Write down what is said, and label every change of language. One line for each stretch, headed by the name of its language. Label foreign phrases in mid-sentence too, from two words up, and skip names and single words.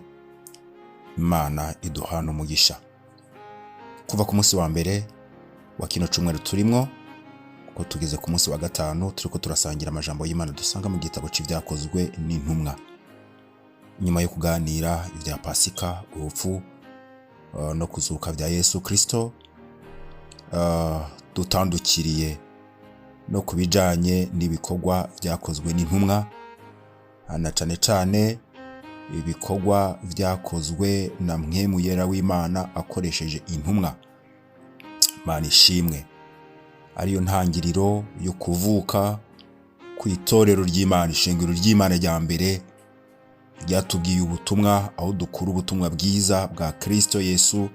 Rundi: Imana iduhana umugisha. Kuva ku munsi wa mbere wa kino cyumweru turimo, kuko tugeze ku munsi wa gatanu, turiko turasangira amajambo y'Imana dusanga mu gitabo cy'ibyakozwe n'intumwa. Nyuma yo kuganira ibya Pasika, urupfu no kuzuka bya Yesu Kristo, dutandukiriye no kubijanye n'ibikorwa byakozwe n'intumwa, na cane cane ibikorwa byakozwe na Mpwemu Yera w'Imana akoresheje intumwa. Imana ishimwe. Ariyo ntangiriro yo kuvuka ku itorero ry'Imana, ishengero ry'Imana rya mbere ryatubwiye ubutumwa, aho dukura ubutumwa bwiza bwa Kristo Yesu.